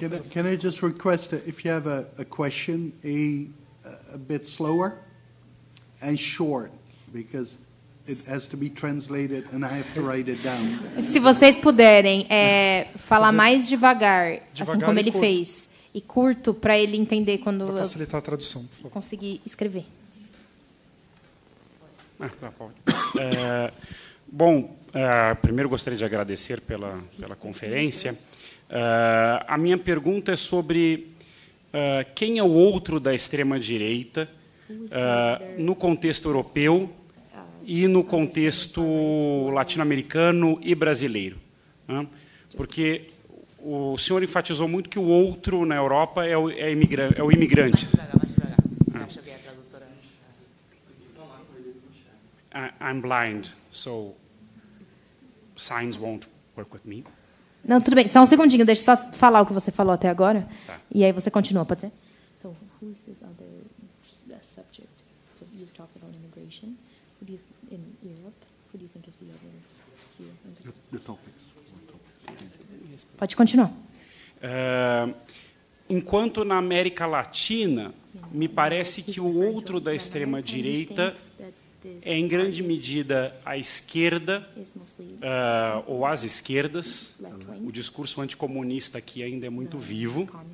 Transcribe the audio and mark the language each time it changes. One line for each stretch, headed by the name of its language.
English: Can I just request that if you have a question, a bit slower and short, because it has to be translated and I have to write it down.
Portuguese: Se vocês puderem falar mais devagar, assim como ele fez, e curto, para ele entender quando eu facilitar a tradução, por favor. Conseguir escrever. Bom, primeiro gostaria de agradecer pela conferência. A minha pergunta é sobre quem é o outro da extrema-direita no contexto europeu e no contexto latino-americano e brasileiro. Né? Porque o senhor enfatizou muito que o outro na Europa é o imigrante.
English: I'm blind, so signs won't work with me.
Portuguese: Não, tudo bem. Só um segundinho, deixa eu só falar o que você falou até agora. Tá. E aí você continua, pode ser?
English: So, who is this other subject? So, you've talked about immigration. Who do you, in Europe, who do you think is the other here? The topics.
Portuguese: Pode continuar. Enquanto na América Latina, me parece que o outro da extrema-direita é, em grande medida, a esquerda, ou as esquerdas. O discurso anticomunista aqui ainda é muito vivo.